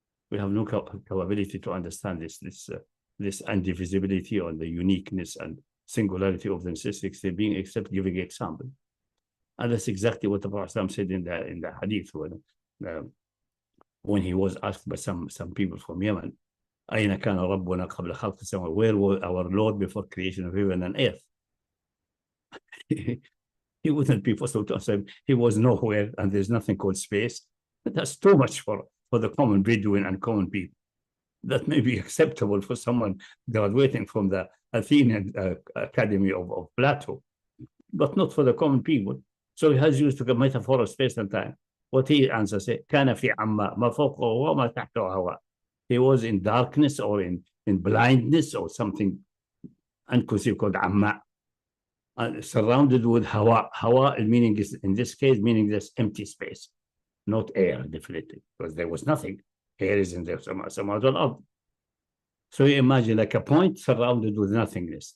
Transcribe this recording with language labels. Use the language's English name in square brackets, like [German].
[English] We have no capability to understand this indivisibility or the uniqueness and singularity of the necessary being except giving example. And that's exactly what the Prophet said in the hadith when he was asked by some people from Yemen, [Arabic] أين كان ربنا قبل خلق السماوات? [English] Where was our Lord before creation of heaven and earth? He wouldn't be possible to answer. He was nowhere, and there's nothing called space. That's too much for the common Bedouin and common people. That may be acceptable for someone graduating from the Athenian Academy of Plato, but not for the common people. So he has used a metaphor of space and time. What he answers, [Arabic] كان في عماء ما فوقه هواء ما تحته هواء. [English] He was in darkness or in blindness or something unconceived called عماء. Surrounded with hawa. Hawa, meaning is, in this case, meaning this empty space, not air, definitely, because there was nothing. Air is in there, some other up. So you imagine like a point surrounded with nothingness.